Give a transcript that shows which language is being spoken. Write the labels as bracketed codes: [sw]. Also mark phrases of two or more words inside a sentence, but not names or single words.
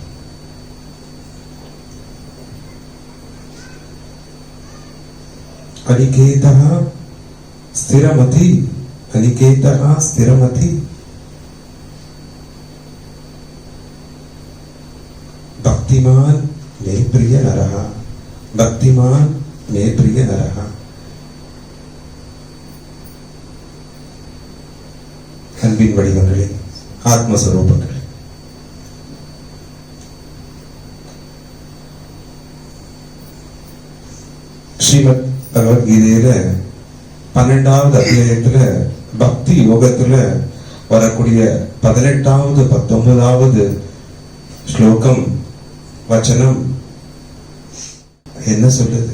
[sa] अनिकेतः स्थिरमति, अनिकेतः स्थिरमति, भक्तिमान मे प्रिय नरः, भक्तिमान मे प्रिय नरः। [ta] அன்பின் வடிவங்களே, ஆத்மஸ்வரூபங்களே, ஸ்ரீமத் பகவத்கீதையில 12வது அத்தியாயத்துல பக்தி யோகத்துல வரக்கூடிய 18வது 19வது ஸ்லோகம் வச்சனம் என்ன சொல்லுது?